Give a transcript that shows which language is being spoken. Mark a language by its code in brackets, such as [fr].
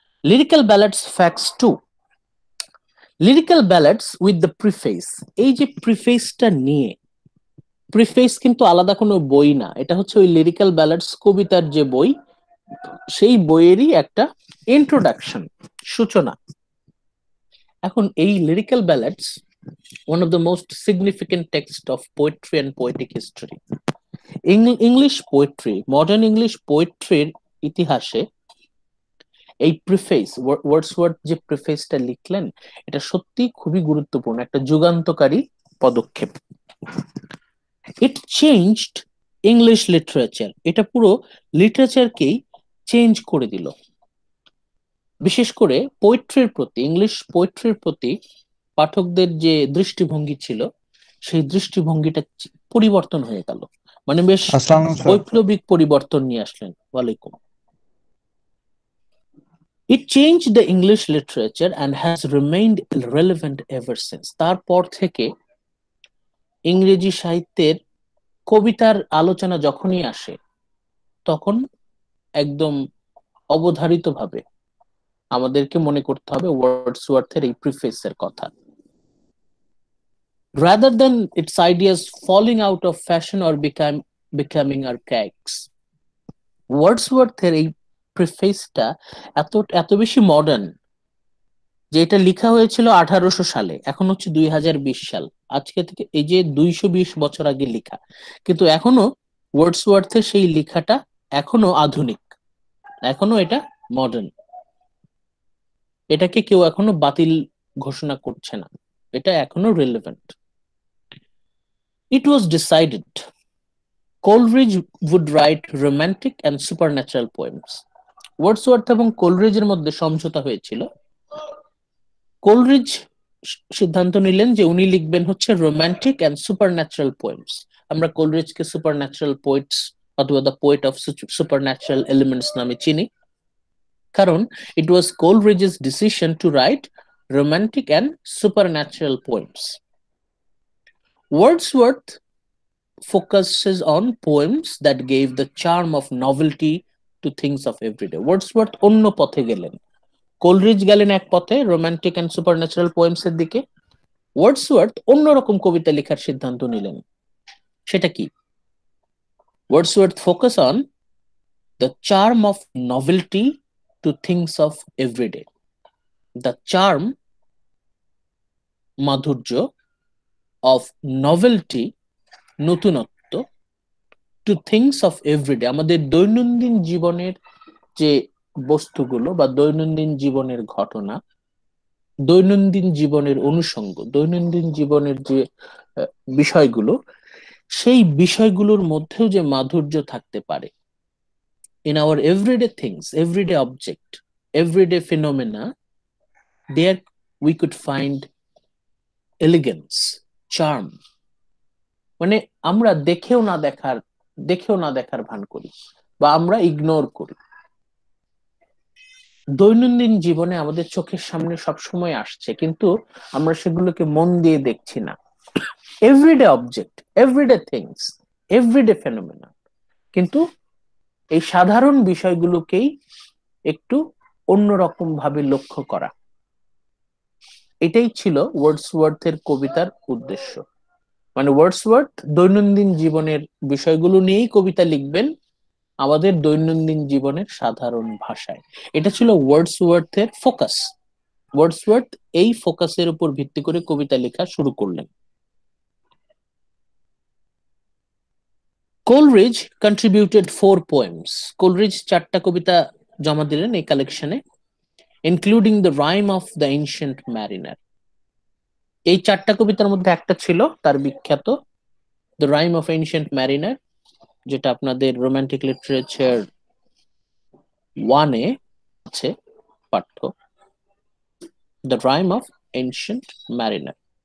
[en] Lyrical ballads facts 2, lyrical ballads with the preface. [bn] এই যে প্রিফেসটা নিয়ে, প্রিফেস কিন্তু আলাদা কোনো বই না, এটা হচ্ছে ওই লিরিক্যাল ব্যালাডস কবিতার যে বই, সেই বইয়েরই একটা ইন্ট্রোডাকশন, সূচনা। এখন এই [en] Lyrical ballads one of the most significant texts of poetry and poetic history. [bn] English poetry, modern English পোয়েট্রির ইতিহাসে এই প্রিফেস, ওয়ার্ডসওয়ার্থ যে প্রিফেসটা লিখলেন, এটা সত্যি খুবই গুরুত্বপূর্ণ, একটা যুগান্তকারী পদক্ষেপ। [en] it changed English literature, [bn] এটা পুরো লিটারেচারকেই চেঞ্জ করে দিল। বিশেষ করে পোয়েট্রির প্রতি, ইংলিশ পোয়েট্রির প্রতি পাঠকদের যে দৃষ্টিভঙ্গি ছিল, সেই দৃষ্টিভঙ্গিটা পরিবর্তন হয়ে গেল, মানে বেশ আসসালামু আলাইকুম স্যার। বৈপ্লবিক পরিবর্তন নিয়ে আসলেন। ওয়ালাইকুম। [en] It changed the English literature and has remained relevant ever since. [bn] তারপর থেকে ইংরেজি সাহিত্যের কবিতার আলোচনা যখনই আসে, তখন একদম অবধারিতভাবে আমাদেরকে মনে করতে হবে ওয়ার্ডসওয়ার্থের এই প্রিফেসের কথা। [en] Rather than its ideas falling out of fashion or becoming archaic, [bn] ওয়ার্ডসওয়ার্থের এই প্রিফেসটা এত বেশি মডার্ন যে এটা লেখা হয়েছিল 1800 সালে, এখন হচ্ছে 2020 সাল, আজকে থেকে এই যে 220 বছর আগে লেখা, কিন্তু এখনো ওয়ার্ডসওয়ার্থের সেই লেখাটা এখনো আধুনিক, এখনো এটা মডার্ন, এটাকে কেউ এখনো বাতিল ঘোষণা করছে না, এটা এখনো relevant. [en] It was decided Coleridge would write romantic and supernatural poems. [bn] Wordsworth এবং কোলরিজের মধ্যে সমঝোতা হয়েছিল। কোলরিজ সিদ্ধান্ত নিলেন যে উনি লিখবেন হচ্ছে রোমান্টিক এন্ড সুপারন্যাচারাল পোয়েমস। আমরা কোলরিজকে সুপারন্যাচারাল পোয়েটস অথবা the poet of supernatural elements নামে চিনি, কারণ [en] It was Coleridge's decision to write romantic and supernatural poems. Wordsworth focuses on poems that gave the charm of novelty to things of everyday. [bn] Wordsworth অন্য পথে গেলেন, Coleridge গেলেন এক পথে রোমান্টিক এন্ড সুপারন্যাচারাল পোয়েমস এর দিকে, ওয়ার্ডসওয়ার্থ অন্যরকম কবিতা লেখার সিদ্ধান্ত নিলেন। সেটা কি? [en] Wordsworth focus on the charm of novelty to things of everyday. [bn] The charm, মাধুর্য, অফ নভেলটি, নতুনত্ব, [en] to things of everyday, [bn] আমাদের দৈনন্দিন জীবনের যে বস্তুগুলো বা দৈনন্দিন জীবনের ঘটনা, দৈনন্দিন জীবনের অনুষঙ্গ, দৈনন্দিন জীবনের যে বিষয়গুলো, সেই বিষয়গুলোর মধ্যেও যে মাধুর্য থাকতে পারে। [en] In our everyday things, everyday object, everyday phenomena, there we could find elegance, charm. [bn] মানে আমরা দেখেও না দেখার ভান করি বা আমরা ইগনোর করি। দৈনন্দিন জীবনে আমাদের চোখের সামনে সবসময় আসছে, কিন্তু আমরা সেগুলোকে মন দিয়ে দেখছি না। [en] everyday object, everyday things, everyday phenomena, [bn] কিন্তু এই সাধারণ বিষয়গুলোকেই একটু অন্যরকম ভাবে লক্ষ্য করা, এটাই ছিল ওয়ার্ডসওয়ার্থের কবিতার উদ্দেশ্য। মানে ওয়ার্ডসওয়ার্থ দৈনন্দিন জীবনের বিষয়গুলো নিয়েই কবিতা লিখবেন, আমাদের দৈনন্দিন জীবনের সাধারণ ভাষায়। এটা ছিল ওয়ার্ডসওয়ার্থের ফোকাস। ওয়ার্ডসওয়ার্থ এই ফোকাসের উপর ভিত্তি করে কবিতা লেখা শুরু করলেন। [en] Coleridge contributed 4 poems. [bn] কোলরিজ 4টা কবিতা জমা দিলেন এই কালেকশনে, [en] including the rhyme of the ancient mariner. [bn] এই চারটা কবিতার মধ্যে একটা ছিল তার বিখ্যাত the rhyme of ancient mariner, যেটা আপনাদের রোমান্টিক লিটারেচার 1-এ আছে পাঠ্য, the rhyme of ancient mariner.